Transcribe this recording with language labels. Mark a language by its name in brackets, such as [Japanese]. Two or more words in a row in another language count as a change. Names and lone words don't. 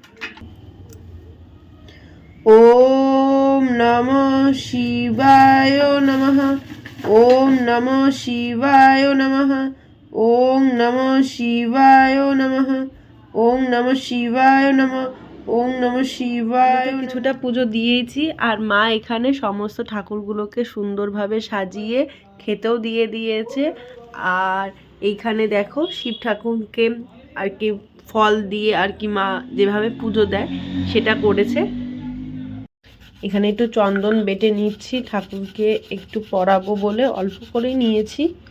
[Sanskrit] ওম নমঃ শিবায় নমঃ। ওম নমঃ শিবায় নমঃ। ওম নমঃ শিবায় নমঃ। ওম নমঃ শিবায় নমঃ। ওম নমঃ শিবায়। [Bangla] কিছুটা পুজো দিয়েছি, আর মা এখানে সমস্ত ঠাকুরগুলোকে সুন্দরভাবে সাজিয়ে খেতেও দিয়ে দিয়েছে। আর এইখানে দেখো শিব ঠাকুরকে আর কি ফল দিয়ে আর কি মা যেভাবে পুজো দেয় সেটা করেছে। এখানে একটু চন্দন বেটে নিচ্ছি, ঠাকুরকে একটু পরাবো বলে অল্প করেই নিয়েছি।